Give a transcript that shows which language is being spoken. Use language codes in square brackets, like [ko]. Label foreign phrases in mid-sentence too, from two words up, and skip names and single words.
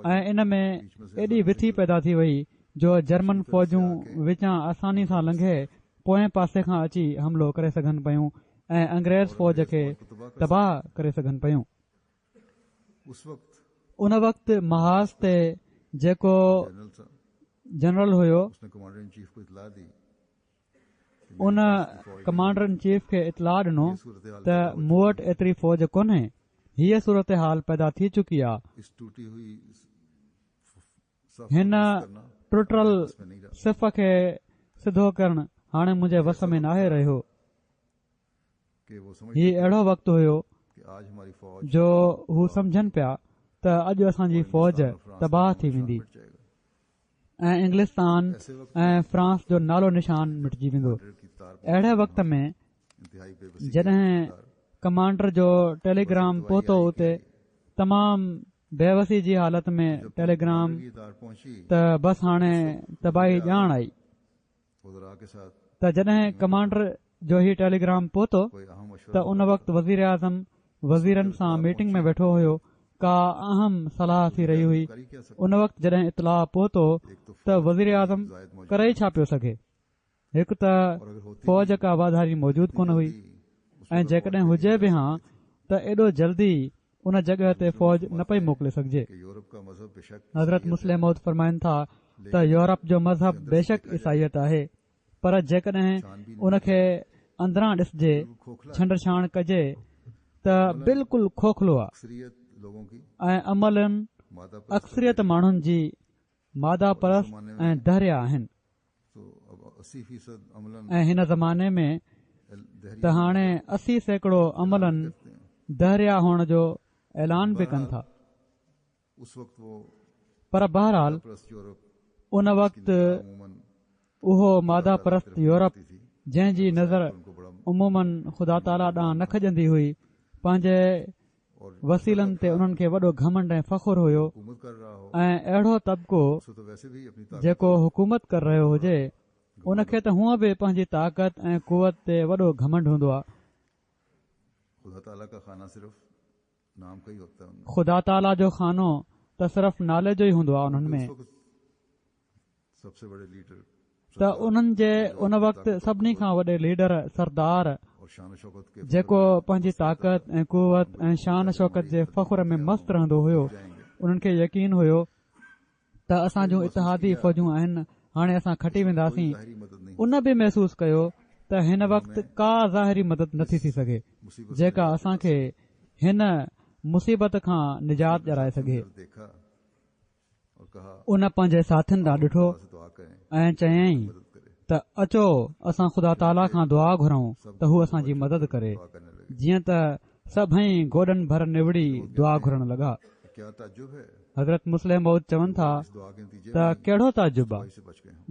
[sd] ऐं इन में एॾी विथी पैदा थी वई जो जर्मन फ़ौजूं विचां आसानी सां लंघे पोएं पासे खां अची हमिलो करे सघनि पियूं ऐं अंग्रेज़ फ़ौज खे तबाह करे सघनि पियूं. [ur] اس وقت [sd] उन वक़्तु महाज़ ते जेको [ur] جنرل صاحب [sd] जनरल हुयो [ur] اس نے [en] commander in chief [ur] کو اطلاع دی [sd] उन [en] commander in chief [sd] खे इतलाह ॾिनो त मूं वटि एतिरी फ़ौज कोन्हे, हीअ सूरत हाल पैदा थी चुकी आहे, [ur] اس ٹوٹی ہوئی [sd] हिन टुटल सिफ़ खे सिधो करणु हाणे मुंहिंजे वस में नाहे रहियो। [ur] کہ وہ سمجھ [sd] हीउ अहिड़ो वक़्तु हुयो [ur] کہ آج ہماری فوج [sd] जो हू सम्झनि पिया त अॼु असांजी फ़ौज तबाह थी वेंदी [ur] مٹ جائے گا. [sd] ऐं इंग्लिस्तान ऐं फ्रांस जो नालो निशान मिटिजी वेंदो। [ur] کی تار [sd] अहिड़े वक़्त में [ur] انتہائی بےبسی [sd] जॾहिं कमांडर जो टेलीग्राम पहुतो उते तमामु बेवसी जी हालत में टेलीग्राम [ur] کی تار پہنچی [sd] त बस हाणे तबाही ॼाण आई [ur] وزرا کے ساتھ [sd] त जॾहिं कमांडर जो ही टेलीग्राम पहुतो [ur] کوئی اہم [sd] त [ur] मशवरा [sd] उन वक़्तु वज़ीर आज़म वज़ीरनि सां मीटिंग में वेठो हुयो। का अहम सलाह थी रही हुई। [ur] کر ہی کیا سکتے. [sd] उन वक़्तु जॾहिं इतलाह पहुतो [ur] ایک تو [sd] त वज़ीर आज़म [ur] زائد موجود [sd] करे ई छा पियो सघे। हिकु त [ur] اور اگر ہوتی [sd] फ़ौज का वाधारी मौजूदु कोन हुई ऐं जेकॾहिं हुजे बि हा त एॾो जल्दी उन जॻह ते फ़ौज न पई मोकिले सघिजे। [ur] کہ یورپ کا مذہب بےشک [sd] हज़रत मुस्लिम मौद फरमाइनि था त यूरोप जो मज़हब बेशक ईसाइयत आहे, पर जेकॾहिं उन खे अंदरां ॾिसजे [ur] खोखला [sd] छंडछाण कजे त बिल्कुलु खोखलो आहे [ur] اکثریت لوگوں کی [sd] ऐं अमलनि [ur] मादा [sd] अक्सरियत माण्हुनि जी मादा परस्त ऐं दरिया आहिनि। [ur] تو اب 80% عملاً [sd] ऐं हिन ज़माने में [ur] दहरी [sd] त हाणे 80% अमलनि दरिया हुअण जो ऐलान बि कनि था। [ur] اس وقت وہ [sd] पर बहरहाल [ur] پرست یورپ [sd] उन वक़्तु [ur] अमूमन [sd] उहो मादा परस्त यूरोप [ur] थी [sd] जंहिंजी नज़र [ur] ان کو بڑا [sd] उमूमन ख़ुदा ताला ॾांहुं न खजंदी हुई, पंहिंजे [ur] और [sd] वसीलनि ते उन्हनि खे वॾो घमंड ऐं फ़खुरु हुयो [ur] حکومت کر رہا ہو [sd] ऐं अहिड़ो तबिको [ur] اس کو تو ویسے بھی اپنی طاقت [sd] जेको हुकूमत कर रहियो हुजे उन खे त हूअं बि पंहिंजी ताक़त ऐं कुवत ते वॾो घमंड हूंदो आहे। [ur] خدا تعالیٰ کا خانہ صرف نام کا ہی ہوتا ہے ان میں. [sd] ख़ुदा ताला जो खानो त सिर्फ़ नाले जो ई हूंदो आहे उन्हनि में। [ur] اس وقت سب سے بڑے لیڈر [sd] त उन्हनि जे उन वक़्तु सभिनी खां वॾे लीडर सरदार [ur] اور شان شوکت کے [sd] जेको पंहिंजी ताक़त ऐं कुवत ऐं शान शौकत जे फ़खुर में मस्त रहंदो हुयो, उन्हनि खे यकीन हुयो त असां जूं इतिहादी फ़ौजूं आहिनि, हाणे असां खटी वेंदासीं। [ur] ظاہری مدد نہیں [sd] उन बि महसूस कयो त हिन वक़्तु का ज़ाहिरी मदद नथी थी सघे [ur] मुसीबत [sd] जेका असांखे हिन मुसीबत खां निजात ॾियाराए सघे। [ur] دیکھا اور کہا [sd] उन पंहिंजे साथियुनि ॾांहुं ॾिठो [ur] سے دعا کریں [sd] ऐं चयईं [ur] مدد کرے [sd] त अचो असां ख़ुदा ताला खां दुआ घुरऊं त हू असांजी मदद करे। [ur] دعا کرنے لگے. [sd] जीअं त सभई गोॾनि भर निवड़ी दुआ घुरण लॻा। [ur] کیا تعجب ہے [sd] हज़रत मुस्लिम मौद चवनि था [ur] اس دعا کے نتیجے [sd] त कहिड़ो ताजुब आहे [ur] سے بچ گئے ہیں.